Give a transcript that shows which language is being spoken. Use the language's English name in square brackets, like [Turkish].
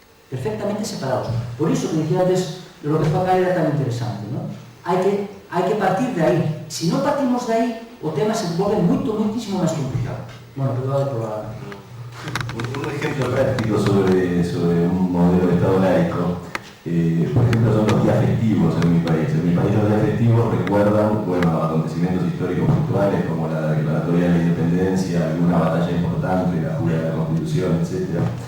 [Galician] Perfectamente separados. Por iso que dicía antes, [Spanish] lo que [Galician] Pacal era tan interesante, non? Hai que partir de aí. Se non partimos de aí, o tema se volve muitísimo máis complicado. [Spanish] Bueno, perdón por la... Un ejemplo práctico sobre un modelo de Estado laico, por ejemplo, son los días festivos en mi país. En mi país los días festivos recuerdan, acontecimientos históricos puntuales como la declaratoria de la independencia, alguna batalla importante, la jura de la Constitución, etc.